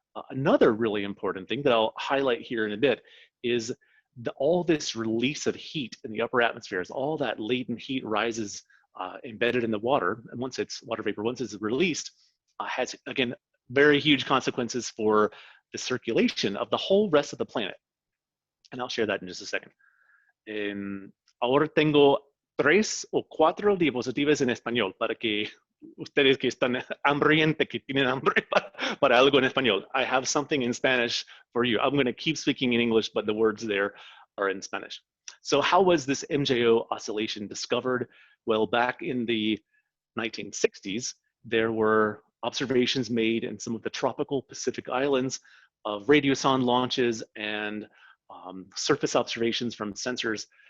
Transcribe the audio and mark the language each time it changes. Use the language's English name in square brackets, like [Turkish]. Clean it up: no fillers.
[English] Another really important thing that I'll highlight here in a bit is all this release of heat in the upper atmosphere, as all that latent heat rises embedded in the water, and once it's water vapor, once it's released, has, again, very huge consequences for the circulation of the whole rest of the planet. And I'll share that in just a second. [Spanish] Ahora tengo 3 o 4 diapositivas en español para que ustedes que están hambrientos, que tienen hambre para algo en español. [English] I have something in Spanish for you. I'm going to keep speaking in English, but the words there are in Spanish. So how was this MJO oscillation discovered? Well, back in the 1960s, there were observations made in some of the tropical Pacific islands of radiosonde launches and surface observations from sensors.